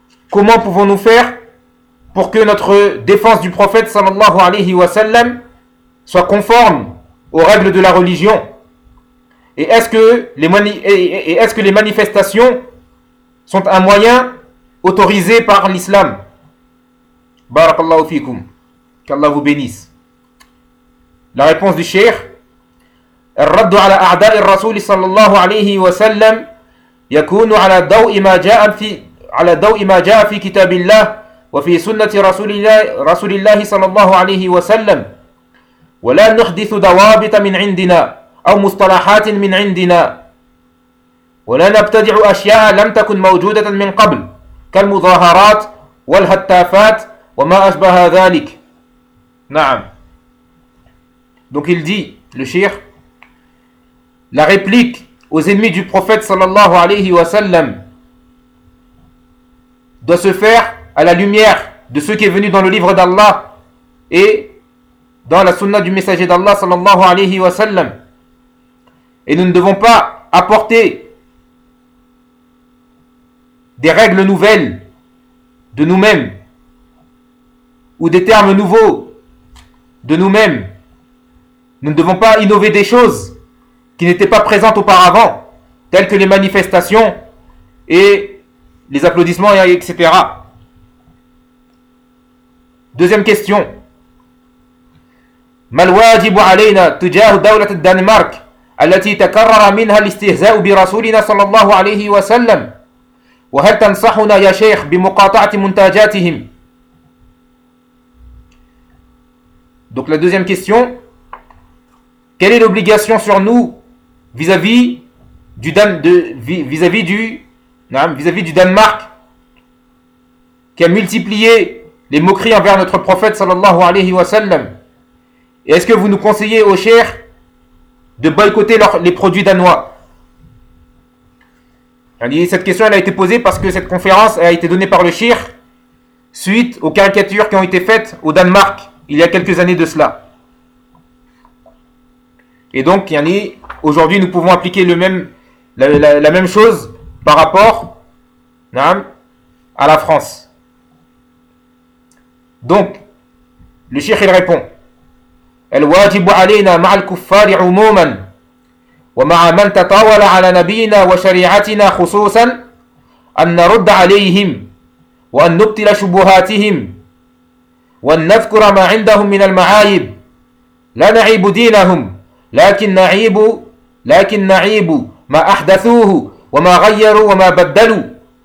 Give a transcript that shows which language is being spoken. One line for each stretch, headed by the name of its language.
French: Comment pouvons-nous faire pour que notre défense du prophète sallallahu alayhi wa sallam soit conforme aux règles de la religion? Et est-ce que les manifestations sont un moyen autorisé par l'islam?
Arabic: Barakallahu fikum.
French: Qu'Allah vous bénisse. La réponse du cheikh:
Arabic: الرد على أعداء الرسول صلى الله عليه وسلم يكون على ضوء ما جاء في على ضوء ما جاء في كتاب الله وفي سنة رسول الله صلى الله عليه وسلم ولا نحدث ضوابط من عندنا أو مصطلحات من عندنا ولا نبتدع أشياء لم تكن موجودة من قبل كالمظاهرات والهتافات وما أشبه ذلك. نعم.
French: Donc il dit, le cheikh, la réplique aux ennemis du prophète sallallahu alayhi wa sallam doit se faire à la lumière de ce qui est venu dans le livre d'Allah et dans la sunna du messager d'Allah sallallahu alayhi wa sallam. Et nous ne devons pas apporter des règles nouvelles de nous-mêmes ou des termes nouveaux de nous-mêmes. Nous ne devons pas innover des choses qui n'étaient pas présentes auparavant, telles que les manifestations et les applaudissements, etc. Deuxième question.
Arabic: ما الواجب علينا تجاه دولة الدنمارك التي تكرر منها الاستهزاء برسولنا صلى الله عليه وسلم وهل تنصحنا يا شيخ بمقاطعة منتجاتهم؟
French: Donc la deuxième question. Quelle est l'obligation sur nous vis-à-vis du Danemark qui a multiplié les moqueries envers notre prophète sallallahu alayhi wa sallam? Et est-ce que vous nous conseillez au cheikh de boycotter les produits danois? Cette question elle a été posée parce que cette conférence a été donnée par le cheikh suite aux caricatures qui ont été faites au Danemark il y a quelques années de cela. Et donc, aujourd'hui, nous pouvons appliquer la même chose par rapport à la France. Donc, le cheikh, il répond:
Arabic: الواجب علينا مع الكفار عموما ومع من تطاول على نبينا وشريعتنا خصوصا أن نرد عليهم وأن نبطل شبهاتهم وأن نذكر ما عندهم من المعايب لا نعيب دينهم لكن نعيب ما أحدثوه وما غيروا وما بدلوا.